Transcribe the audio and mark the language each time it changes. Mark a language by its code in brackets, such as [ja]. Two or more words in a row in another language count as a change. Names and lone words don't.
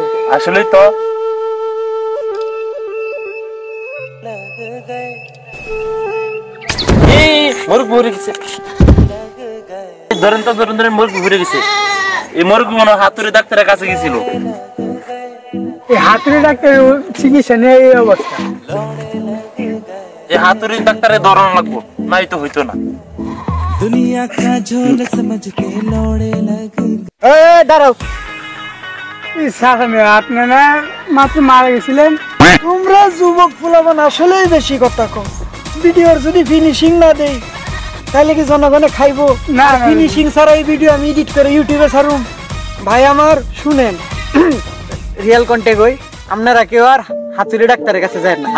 [bn] আসলেই তো। মুরগি ঘুরে গেছে। ধরেন মুরগি ঘুরে গেছে। এই মুরগি মনে হয় হাতুড়ে ডাক্তারের কাছে গেছিল। এই হাতুড়ি ডাক্তারের চিকিৎসা নিয়ে এই অবস্থা। এই হাতুড়ি ডাক্তারের ধরন লাগবো, নাই তো হইতো না। [hi] दुनिया का झोल समझ के लौड़े लग [bn] দাঁড়াও, আপনি না মাত্র মারা গেছিলেন। তোমরা যুবক ফুলাফান আসলেই বেশি কথা কও। ভিডিওর যদি ফিনিশিং না দেই তাহলে কি জনগণে খাইবো? না, না, ফিনিশিং ছাড়া এই ভিডিও আমি এডিট করে ইউটিউবে ছাড়ুম। ভাই আমার শুনেন, [en] real content [bn] হই, আপনারা কেউ আর হাতুড়ি ডাক্তারের কাছে যায় না।